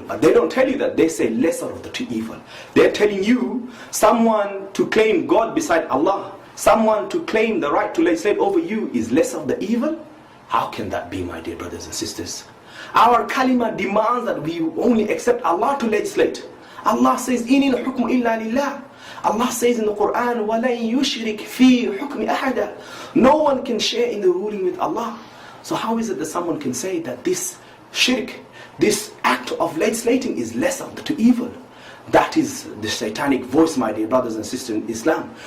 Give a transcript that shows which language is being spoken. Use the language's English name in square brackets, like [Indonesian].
[English] But they don't tell you that. They say lesser of the two evil. They're telling you someone to claim God beside Allah, someone to claim the right to legislate over you is less of the evil. How can that be, my dear brothers and sisters? Our kalima demands that we only accept Allah to legislate. [Arabic] Allah says, إِنِ الْحُكْمُ إِلَّا لِلَّهِ. Allah [English] says in the Quran, [Arabic] وَلَنْ يُشْرِكْ فِي حُكْمِ أَحَدًا. [English] No one can share in the ruling with Allah. So how is it that someone can say that this shirk, this act of legislating is less of the two evil? That is the satanic voice, my dear brothers and sisters in Islam.